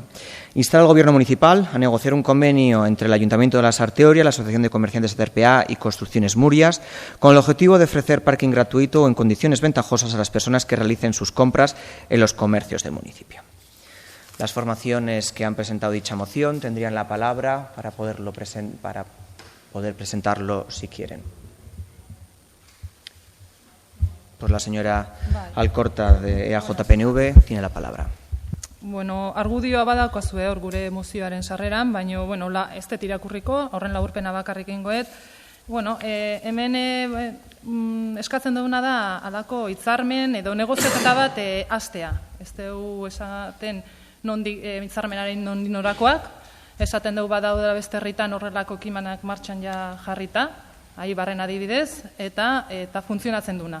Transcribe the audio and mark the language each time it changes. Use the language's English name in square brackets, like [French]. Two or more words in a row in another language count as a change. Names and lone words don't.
[Spanish] Instar al Gobierno municipal a negociar un convenio entre el Ayuntamiento de la Sarteoria, la Asociación de Comerciantes de TRPA y Construcciones Murias, con el objetivo de ofrecer parking gratuito o en condiciones ventajosas a las personas que realicen sus compras en los comercios del municipio. Las formaciones que han presentado dicha moción tendrían la palabra para poder presentarlo si quieren. Pues la señora Alcorta de EAJ-PNV tiene la palabra. [Basque] Bueno, argudioa badaukazu hor gure mozioaren sarreran, baina ez dut irakurriko, horren laburpena bakarrik egingoet. Hemen eskatzen duguna da halako hitzarmen edo negoziaketa bat hastea. Ez dugu esaten hitzarmenaren nondik norakoak, esaten dugu badaudela beste herritan horrelako ekimenak martxan ja jarrita, Aibarren adibidez, eta funtzionatzen duna.